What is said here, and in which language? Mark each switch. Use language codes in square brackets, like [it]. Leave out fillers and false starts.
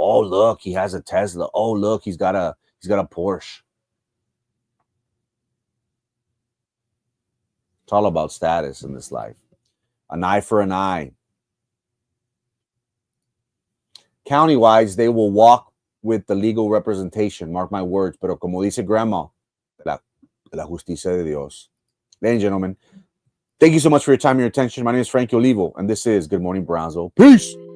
[en] Oh, look, he has a Tesla. Oh, look, he's got a Porsche. It's all about status in this life. An eye for an eye. County-wise, they will walk with the legal representation. Mark my words. [es] Pero como dice grandma, la justicia de Dios. [en] Ladies and gentlemen, thank you so much for your time and your attention. My name is Frankie Olivo, and this is Good Morning Brownsville. Peace.